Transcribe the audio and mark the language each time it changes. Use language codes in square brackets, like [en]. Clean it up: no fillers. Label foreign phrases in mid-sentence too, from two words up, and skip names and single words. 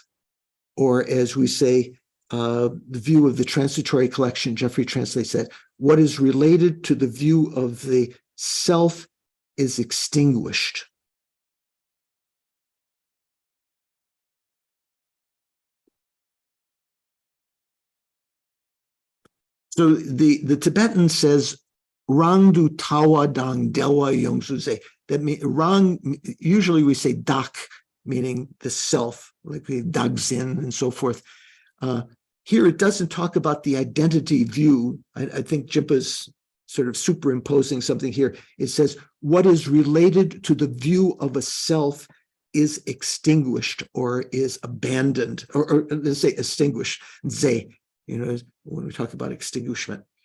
[en] Or as we say, the view of the transitory collection, Jeffrey translates that, what is related to the view of the self is extinguished. So the Tibetan says, [bo] རང་དུ་ལྟ་བ་དང་འབྲལ་བ་ཡོངས་སུ་ཟད. [en] That means Rang, usually we say dak, meaning the self, like we dagzin and so forth. Here it doesn't talk about the identity view. I think Jimpa's sort of superimposing something here. It says, what is related to the view of a self is extinguished or is abandoned, or let's say extinguished, ze, when we talk about extinguishment.